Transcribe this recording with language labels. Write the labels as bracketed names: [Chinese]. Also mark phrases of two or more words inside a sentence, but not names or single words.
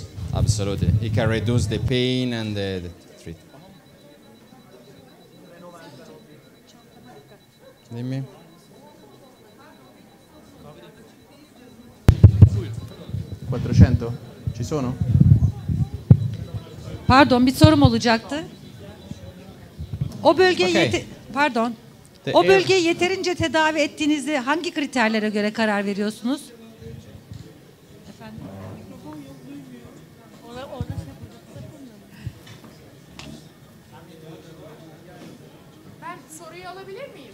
[English] Absolutely. It can reduce the pain and the treatment. [Italian] Dimmi. $400? Ci sono? [Turkish] Pardon, bir sorum olacaktı. O bölgeye [English] Okay. [Turkish] O bölgeyi yeterince tedavi ettiğinizde hangi kriterlere göre karar veriyorsunuz? Efendim? Ben soruyu alabilir miyim?